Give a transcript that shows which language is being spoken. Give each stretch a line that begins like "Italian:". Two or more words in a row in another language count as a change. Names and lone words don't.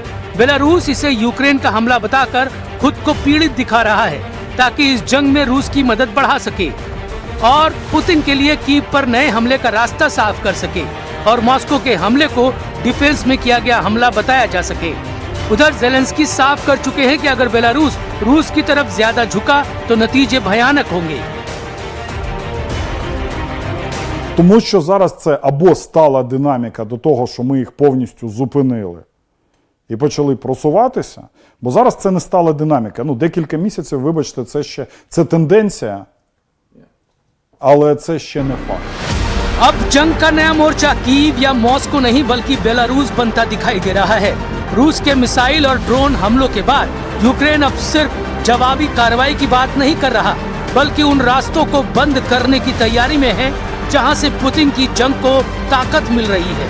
Hindi: बेलारूस इसे यूक्रेन का हमला बताकर खुद को पीड़ित दिखा रहा है ताकि इस जंग में रूस की मदद बढ़ा सके और पुतिन के लिए कीव पर नए हमले का रास्ता साफ कर सके और मॉस्को के हमले को डिफेंस में किया गया हमला बताया जा सके। उधर ज़ेलेंस्की साफ कर चुके हैं कि अगर बेलारूस रूस की तरफ ज्यादा झुका तो नतीजे भयानक होंगे।
Ukrainian: Тому що зараз це або стала динаміка до того, що ми їх повністю зупинили і почали просуватися, бо зараз це не стала динаміка. Ну, декілька місяців, вибачте, це тенденція, але це ще не факт.
Hindi: अब जंग का नया मोर्चा कीव या मॉस्को नहीं बल्कि बेलारूस बनता दिखाई दे रहा है। रूस के मिसाइल और ड्रोन हमलों के बाद यूक्रेन अब सिर्फ जवाबी कार्रवाई की बात नहीं कर रहा, बल्कि उन रास्तों को बंद करने की तैयारी में है जहां से पुतिन की जंग को ताकत मिल रही है।